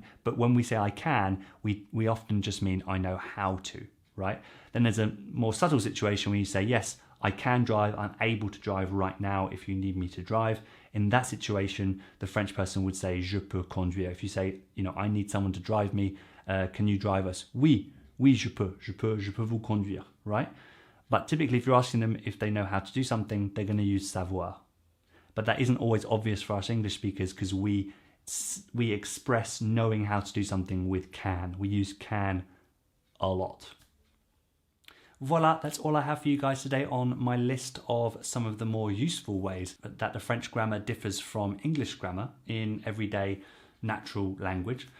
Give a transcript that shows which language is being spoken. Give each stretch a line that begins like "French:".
English: But when we say I can, we often just mean I know how to, right? Then there's a more subtle situation where you say, yes, I can drive. I'm able to drive right now if you need me to drive. In that situation, the French person would say,
French: je peux conduire.
English: If you say, you know, I need someone to drive me, can you drive us?
French: Oui, je peux vous conduire, right?
English: But typically, if you're asking them if they know how to do something, they're going to use savoir. But that isn't always obvious for us English speakers because we express knowing how to do something with can. We use can a lot. Voila, that's all I have for you guys today on my list of some of the more useful ways that the French grammar differs from English grammar in everyday natural language.